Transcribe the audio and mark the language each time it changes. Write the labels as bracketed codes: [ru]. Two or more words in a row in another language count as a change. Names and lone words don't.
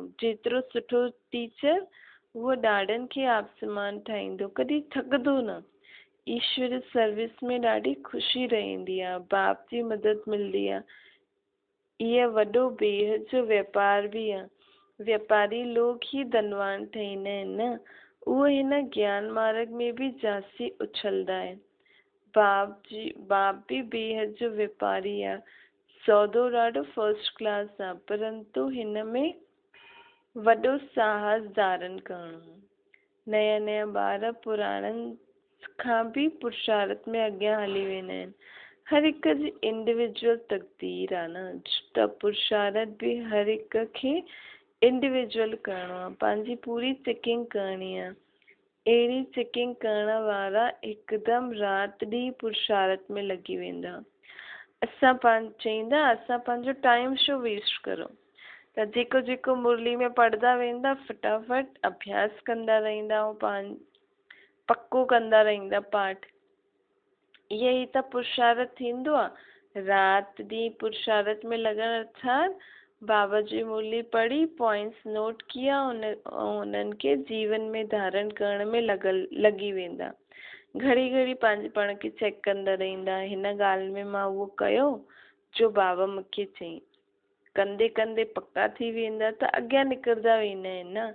[sd] जेतिरो सुठो टीचर उहो ॾाढनि खे आसमान ठाहींदो, कॾहिं थकंदो न। ईश्वर सर्विस में ॾाढी ख़ुशी रहंदी आहे, बाप जी मदद मिलंदी आहे। इहा वॾो बेहद जो वापार बि आहे। वापारी लोग ही धनवान ठहींदा आहिनि न। उहे हिन ज्ञान मार्ग में बि जास्ती उछलंदा आहिनि। बाप बि बेहद जो वापारी आहे। सौदो ॾाढो [en] first class [sd] आहे, परंतु हिन में वॾो साहस धारण करणो। नया नया ॿार पुराणनि खां बि पुरुषार्थ में अॻियां हली वेंदा आहिनि। हर हिक जी इंडिविजुअल तक़दीर आहे न, त पुरुषार्थ बि हर हिक खे इंडिविजुअल करणो आहे। पंहिंजी पूरी चेकिंग करणी आहे। अहिड़ी चेकिंग करण वारा हिकदमि राति ॾींहुं पुरुषार्थ में लॻी वेंदा। असां पंहिंजो टाइम छो वेस्ट करो। त जेको जेको मुरली में पढ़ंदा वेंदा फटाफट अभ्यास कंदा रहंदा ऐं पक्को कंदा रहंदा पाठ। यही त पुरुषार्थ थींदो आहे। राति ॾींहुं पुरुषार्थ में लॻण अर्थात बाबा जी मुरली पढ़ी, [en] points note [sd] किया, उन्हनि खे जीवन में धारण करण में लॻी वेंदा। घड़ी घड़ी पंहिंजे पाण खे चेक कंदा रहंदा, हिन ॻाल्हि में मां उहो कयो जो बाबा मूंखे चई। कंदे कंदे पक्का थी वेंदा त अॻियां निकिरंदा वेंदा आहिनि न।